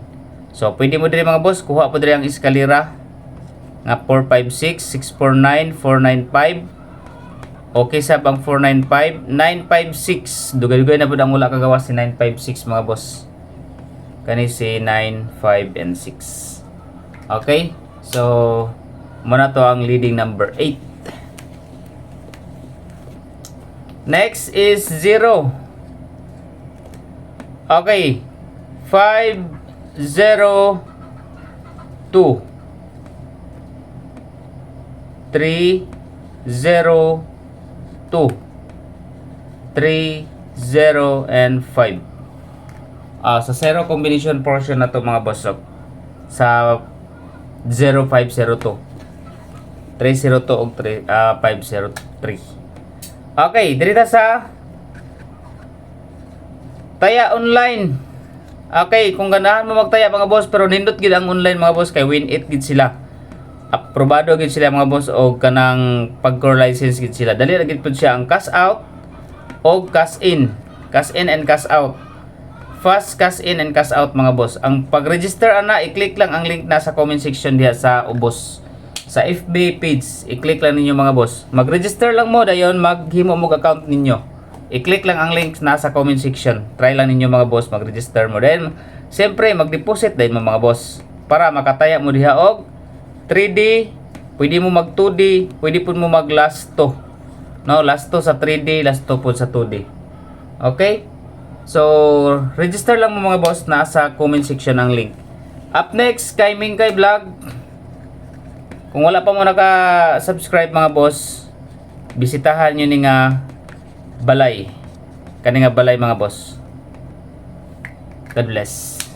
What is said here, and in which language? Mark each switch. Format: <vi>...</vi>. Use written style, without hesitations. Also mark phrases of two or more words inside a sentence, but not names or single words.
<ceb>So, pwede mo diri mga boss, kuha po diri ang eskalera nga 456, 649, 495. Okay sa pang 495, 956. Dugay-dugay na po ang wala kagawas si 956 mga boss. Kani si 9, 5, and 6. Okay? So, muna to ang leading number 8. Next is 0. Okay. 5, 0, 2. 3, 0, 2. 3, 0, and 5. Sa 0 combination portion na to mga boss. Sa 0502. 302 o 503. Okay, dito sa Taya online. Okay, kung ganahan mo magtaya mga boss pero nindot gid ang online mga boss kay win it gid sila. Aprobado gid sila mga boss og kanang pag-core license gid sila. Dali ra gid pud siya ang</ceb> <en>cash out</en> <ceb>o</ceb> <en>cash in. Cash in and cash out. Fast cash in and cash out mga boss.</en> <ceb>Ang pag-register ana, i-click lang ang link na sa</ceb> <en>comment section</en> <ceb>diha sa ubos. sa FB page. I-click lang ninyo mga boss. Mag-register lang mo dayon maghimo mo account ninyo. I-click lang ang link nasa</ceb> <en>comment section.</en> <ceb>Try lang ninyo mga boss mag-register mo. Then siyempre mag-deposit din mo mga boss para makataya mo diha og 3D, pwede mo mag 2D, pwede po mo mag last 2. No, last 2 sa 3D, last 2 po sa 2D. Okay? So, register lang mo mga boss nasa</ceb> <en>comment section</en> <ceb>ang link.</ceb> <en>Up next,</en> <ceb>kay Mingkay Vlog. Kung wala pa mo naka-subscribe mga boss, bisitahan nyo ni nga balay. Kani nga balay mga boss.</ceb> <en>God bless.</en>